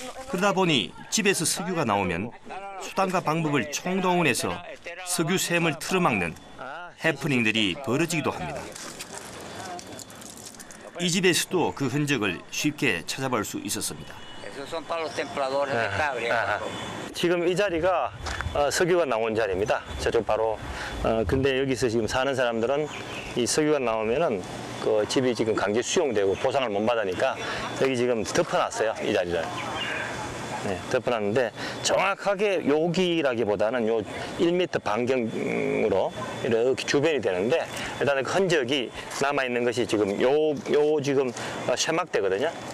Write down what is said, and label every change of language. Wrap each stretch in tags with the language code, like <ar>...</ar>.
<ko>그러다 보니 집에서 석유가 나오면 수단과 방법을 총동원해서 석유 샘을 틀어막는 해프닝들이 벌어지기도 합니다. 이 집에서도 그 흔적을 쉽게 찾아볼 수 있었습니다.</ko> <es>Esos son para los templadores de cabria.</es> <ko>지금 이 자리가 석유가 나온 자리입니다. 저쪽 바로. 근데 여기서 지금 사는 사람들은 이 석유가 나오면은 그 집이 지금 강제 수용되고 보상을 못 받으니까 여기 지금 덮어놨어요. 이 자리를. 네, 덮어놨는데 정확하게 여기라기보다는 요 1m 반경으로 이렇게 주변이 되는데 일단은 그 흔적이 남아있는 것이 지금 요 지금 쇠막대거든요.</ko>